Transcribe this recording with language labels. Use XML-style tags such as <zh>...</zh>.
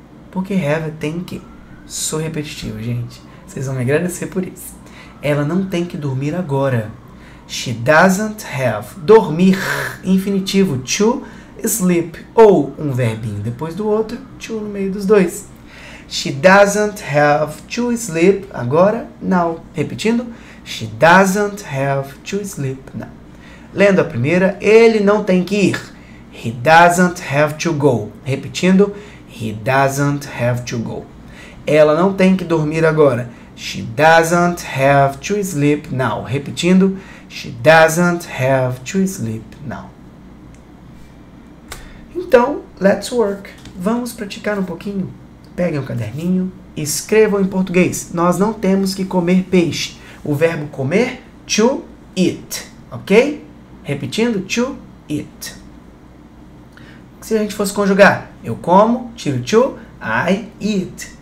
<pt>Porque have é tem que. Sou repetitivo, gente. Vocês vão me agradecer por isso. Ela não tem que dormir agora.</pt> <en>She doesn't have.</en> <pt>Dormir, infinitivo,</pt> <en>to sleep.</en> <pt>Ou um verbinho depois do outro, to no meio dos dois.</pt> <en>She doesn't have to sleep. Agora, now. Repetindo. She doesn't have to sleep now.</en> <pt>Lendo a primeira, ele não tem que ir.</pt> <en>He doesn't have to go.</en> <pt>Repetindo.</pt> <en>He doesn't have to go.</en> <pt>Ela não tem que dormir agora.</pt> <en>She doesn't have to sleep now. Repetindo. She doesn't have to sleep now.</en> <pt>Então,</pt> <en>let's work.</en> <pt>Vamos praticar um pouquinho. Peguem um caderninho e escrevam em português. Nós não temos que comer peixe. O verbo comer,</pt> <en>to eat.</en> <pt>Ok? Repetindo,</pt> <en>to eat.</en> <pt>Se a gente fosse conjugar, eu como, tiro to,</pt> <en>I eat.</en>